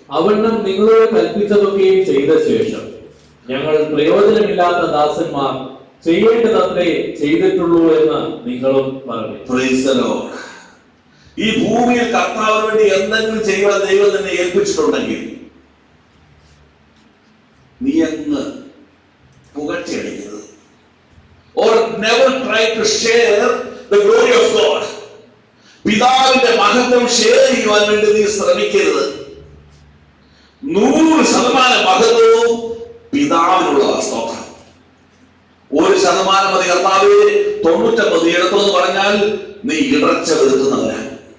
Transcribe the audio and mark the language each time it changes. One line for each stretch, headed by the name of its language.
Malayalam: അവണ്ണം നിങ്ങളോട് കൽപ്പിച്ചതൊക്കെയും ചെയ്ത ശേഷം ഞങ്ങൾ പ്രയോജനമില്ലാത്ത ദാസന്മാർ ചെയ്യേണ്ടതത്രേ ചെയ്തിട്ടുള്ളൂ എന്ന് നിങ്ങളും പറഞ്ഞു.
English: Praise the lord.
Malayalam: ഈ ഭൂമിയിൽ കർത്താവിന് വേണ്ടി എന്തെങ്കിലും ചെയ്യുവാൻ ദൈവം തന്നെ ഏൽപ്പിച്ചിട്ടുണ്ടെങ്കിൽ നീ അങ്ങ് പുകഴ്ചയടിക്കരുത്.
English: or never try to share the glory of God.
Malayalam: പിതാവിന്റെ മഹത്വം ഷെയർ ചെയ്യുവാൻ വേണ്ടി നീ ശ്രമിക്കരുത്. 100% മഹത്വവും പിതാവിനുള്ള സ്തോത്രം. 1% മതി കർത്താവേ, 99 എടുത്തെന്ന് പറഞ്ഞാൽ നീ ഇടർച്ച വരുത്തുന്നവരാണ്.